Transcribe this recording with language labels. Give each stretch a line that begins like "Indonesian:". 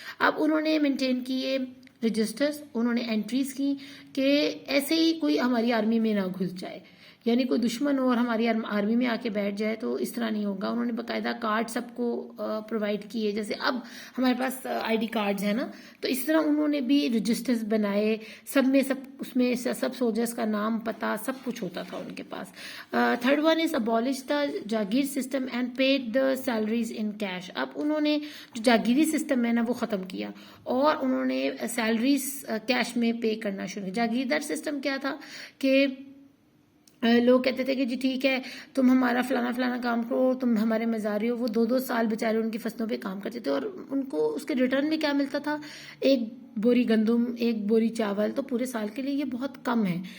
Urdu: اب انہوں نے مینٹین کیے رجسٹرز, انہوں نے انٹریز کی کہ ایسے ہی کوئی ہماری آرمی میں نہ گھس جائے, یعنی کوئی دشمن ہو اور ہماری آرمی میں آ کے بیٹھ جائے تو اس طرح نہیں ہوگا. انہوں نے باقاعدہ کارڈ سب کو پرووائڈ کیے, جیسے اب ہمارے پاس آئی ڈی کارڈز ہیں نا تو اس طرح انہوں نے بھی رجسٹرز بنائے, سب میں اس میں سب سولجرز کا نام پتہ سب کچھ ہوتا تھا ان کے پاس.
English: Third one is abolish the jagir system and paid the salaries in cash.
Urdu: اب انہوں نے جو جاگیری سسٹم ہے نا وہ ختم کیا اور انہوں نے سیلریز کیش میں پے کرنا شروع کیا. جاگیردار سسٹم کیا تھا کہ لوگ کہتے تھے کہ جی ٹھیک ہے تم ہمارا فلانا فلانا کام کرو, تم ہمارے مزاری ہو. وہ 2-2 سال بیچارے ان کی فصلوں پہ کام کرتے تھے اور ان کو اس کے ریٹرن میں کیا ملتا تھا, 1 بوری گندم, 1 بوری چاول, تو پورے سال کے لیے یہ بہت کم ہے.